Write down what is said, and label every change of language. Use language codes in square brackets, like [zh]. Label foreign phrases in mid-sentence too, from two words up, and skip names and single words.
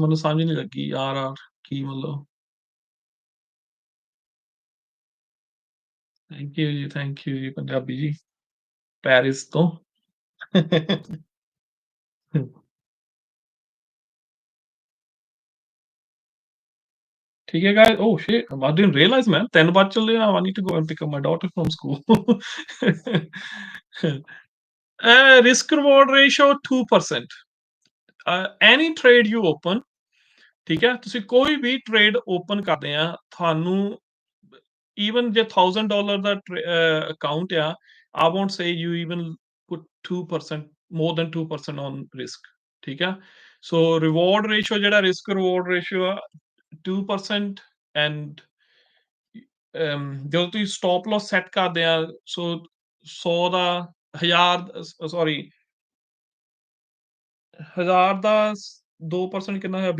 [pa] ਮੈਨੂੰ ਸਮਝ ਨਹੀਂ ਲੱਗੀ RR ਕੀ ਮਤਲਬ। [en] thank you [pa] ਜੀ ਪੰਜਾਬੀ ਜੀ, ਪੈਰਿਸ ਤੋਂ। [hi] ठीक है guys. [en] Oh shit, I didn't realize, man. [hi] 10 बाद चल रहे हैं. [en] I need to go and pick up my daughter from school. Risk reward ratio 2%. Any trade you open, [pa] ਠੀਕ ਹੈ, ਤੁਸੀਂ ਕੋਈ ਵੀ [en] trade open [pa] ਕਰਦੇ ਆ, ਤੁਹਾਨੂੰ even ਜੇ $1000 ਦਾ ਅਕਾਊਂਟ ਆ, [en] I won't say you even put 2%, more than 2% on risk, [pa] ਠੀਕ ਹੈ। [en] so reward ratio [pa] ਜਿਹੜਾ [en] risk reward ratio [pa] ਆ 2%, ਐਂਡ ਜਦੋਂ ਤੁਸੀਂ [en] stop loss [pa] ਸੈੱਟ ਕਰਦੇ ਆ, ਸੋ 100 ਦਾ 1000 ਦਾ 2% ਕਿੰਨਾ ਹੋਇਆ?